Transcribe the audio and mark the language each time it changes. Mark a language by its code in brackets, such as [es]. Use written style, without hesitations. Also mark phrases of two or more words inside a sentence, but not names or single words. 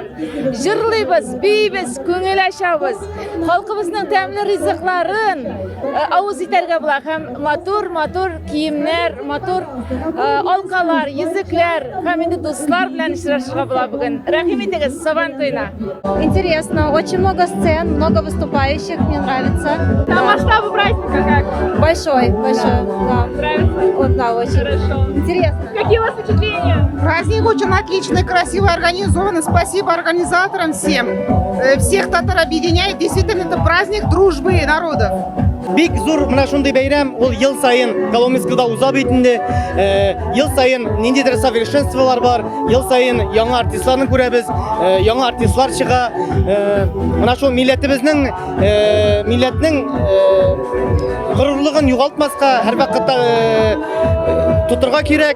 [tt] Jırlaymiz, biymiz, ko'ngillashamiz. Xalqimizning ta'mli rizqlarin avuz etarga bular ham matur kiyimlar, matur olqalar, yiziklar, ham endi do'stlar bilan ishlashga bular bugun. Rahim etasiz Saban to'yina. [ru] Интересно, очень много сцен, много выступающих, мне нравится. По масштабу праздника как? Большой, да. Нравится? Вот, да, очень. Хорошо. Интересно. Какие у вас впечатления? Праздник очень отличный, красиво организован. Спасибо организаторам всем. Всех татар объединяет. Действительно, это праздник дружбы народов. [tt] Бик зур мына шундый бәйрәм, ул ел сайын Коломенскийда уза битендә. Ел сайын ниндидер совершенстволар бар. Ел сайын яңа артистларны күрәбез, яңа артистлар чыга. Мына шул милләтебезнең горурлыгын югалтмаска һәрвакытта тутырга кирәк.